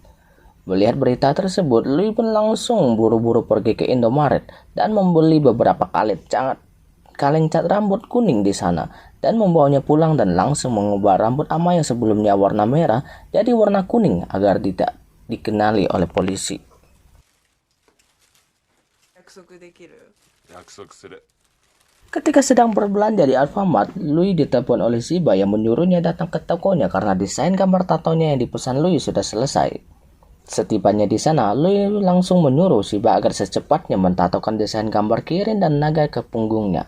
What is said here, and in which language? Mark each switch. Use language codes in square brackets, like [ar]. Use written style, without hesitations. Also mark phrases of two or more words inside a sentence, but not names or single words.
[id] Melihat berita tersebut, Lui pun langsung buru-buru pergi ke Indomaret dan membeli beberapa kaleng cat rambut kuning di sana dan membawanya pulang dan langsung mengubah rambut Ama yang sebelumnya warna merah jadi warna kuning agar tidak dikenali oleh polisi. [ja] 約束できる？約束する。 [id] Ketika sedang berbelanja di Alfamart, Louis ditelepon oleh Shiba yang menyuruhnya datang ke tokonya karena desain gambar tatonya yang dipesan Louis sudah selesai. Setibanya di sana, Louis langsung menyuruh Shiba agar secepatnya mentatokan desain gambar Kirin dan naga ke punggungnya.